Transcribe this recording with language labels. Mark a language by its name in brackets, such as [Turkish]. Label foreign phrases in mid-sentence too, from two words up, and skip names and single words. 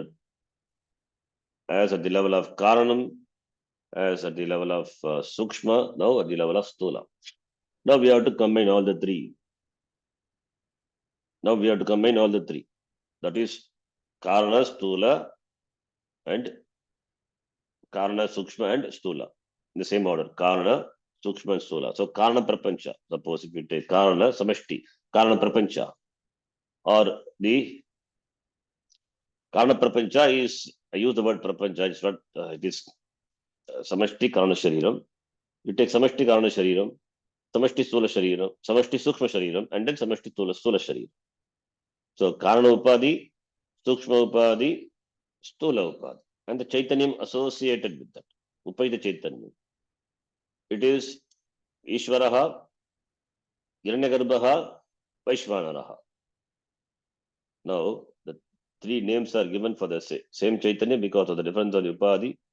[English] As at the level of Karanam, as at the level of Sukshma, now at the level of Stula. Now we have to combine all the three. That is Karana, Stula, and Karana, Sukshma and Stula. In the same order. Karana, Sukshma and Stula. [Sanskrit] So Karana Prapancha. [English] Suppose if you take Karana, Samashti, [Sanskrit] Karana Prapancha. [English] Or the [Sanskrit] Karana Prapancha [English] is, I use the word Prapancha, it's not, it is [Sanskrit] Samashti Karana Shariram. [English] You take [Sanskrit] Samashti Karana Shariram, Samashti Stula Shariram, Samashti Sukshma Shariram, [English] and then [Sanskrit] Samashti Stula Shariram. So Karana Upadi, Sukshma Upadi, Stula Upadi. [English] And the Chaitanyam associated with that. [Sanskrit] Upaita Chaitanyam. [English] It is Ishvaraha, Hiranyagarbhaha, Vaishvanaraha. Now, the three names are given for the same Chaitanya because of the difference of the Upadi.